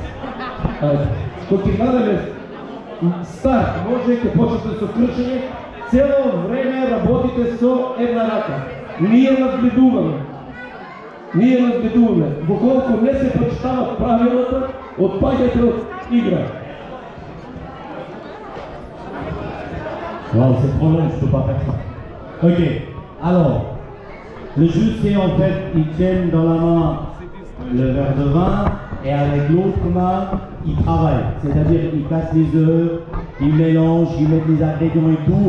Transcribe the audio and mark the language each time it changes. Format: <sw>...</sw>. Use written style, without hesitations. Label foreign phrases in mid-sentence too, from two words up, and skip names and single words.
<mk>Кога ќе дадеме старт, може ќе почнете со крчење, цело време работите со една рака. Ние надгледуваме. Доколку не се почитават правилата, отпаѓате од игра.</mk> <fr>Wow, c'est trop long, je peux pas faire ça. Ok, alors, le jus c'est en fait, ils tiennent dans la main le verre de vin et avec l'autre main, ils travaillent. C'est-à-dire ils cassent les œufs, ils mélangent, ils mettent les ingrédients et tout.</fr>